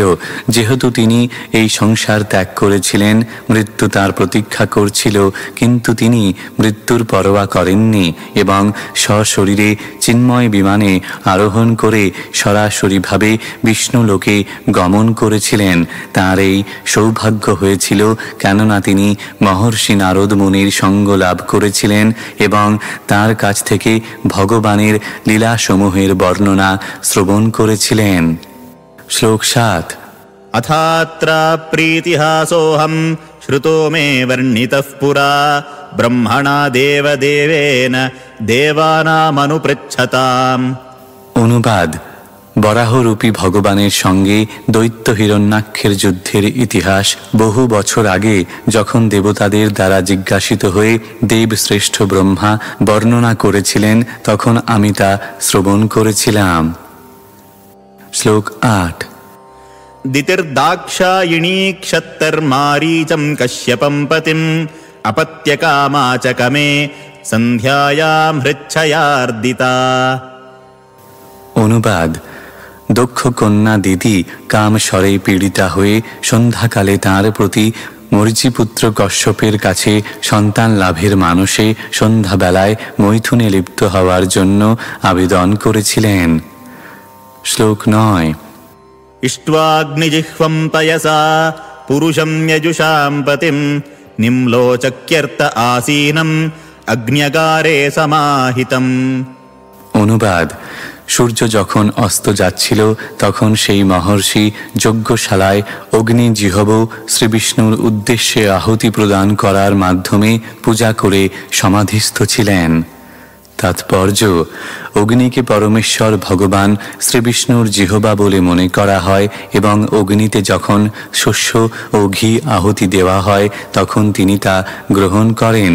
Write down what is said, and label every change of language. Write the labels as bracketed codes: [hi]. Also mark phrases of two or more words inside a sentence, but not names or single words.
[bn] যেহেতু তিনি এই সংসার ত্যাগ করেছিলেন, মৃত্যু তার প্রতীক্ষা করছিল, কিন্তু তিনি মৃত্যুর পরোয়া করেননি এবং সশরীরে চিন্ময় বিমানে আরোহণ করে সরাসরিভাবে বিষ্ণুলোকে গমন করেছিলেন। তাঁর এই সৌভাগ্য হয়েছিল কেননা তিনি মহর্ষি নারদ মুনির সঙ্গ লাভ করেছিলেন এবং তার কাছ থেকে ভগবানের লীলাসমূহের বর্ণনা শ্রবণ করেছিলেন। শ্লোক 7। [sa] अथात्र प्रीतिहासोऽहं श्रुतो मे वर्णितः पुरा ब्रह्मणा देवदेवेन देवानामनुपृच्छताम्। [bn] অনুবাদ: বরাহরূপী ভগবানের সঙ্গে দৈত্য হিরণ্যাক্ষের যুদ্ধের ইতিহাস বহু বছর আগে যখন দেবতাদের দ্বারা জিজ্ঞাসিত হয়ে দেবশ্রেষ্ঠ ব্রহ্মা বর্ণনা করেছিলেন, তখন আমি তা শ্রবণ করেছিলাম। শ্লোক 8। [sa] दितिर्दाक्षायिणी क्षत्तर्मारीचं कश्यपं पतिम् अपत्यकामाचकमे सन्ध्यायां हृच्छयार्दिता। [bn] অনুবাদ: দক্ষ কন্যা দিদি কামস্বরে পীড়িতা হয়ে সন্ধ্যাকালে তাঁর প্রতি মরীচিপুত্র কশ্যপের কাছে সন্তান লাভের মানসে সন্ধ্যাবেলায় মৈথুনে লিপ্ত হওয়ার জন্য আবেদন করেছিলেন। শ্লোক 9। [sa] इष्ट्वाग्निजिह्वं पयसा पुरुषं यजुषां पतिं निम्लोचक्यर्त आसीनम् अग्न्यगारे समाहितम्। [bn] অনুবাদ: সূর্য যখন অস্ত যাচ্ছিল তখন সেই মহর্ষি যজ্ঞশালায় অগ্নিজিহ্ব শ্রীবিষ্ণুর উদ্দেশ্যে আহুতি প্রদান করার মাধ্যমে পূজা করে সমাধিস্থ ছিলেন। তাৎপর্য: অগ্নিকে পরমেশ্বর ভগবান শ্রীবিষ্ণুর জিহ্বা বলে মনে করা হয় এবং অগ্নিতে যখন শস্য ও ঘি আহুতি দেওয়া হয় তখন তিনি তা গ্রহণ করেন।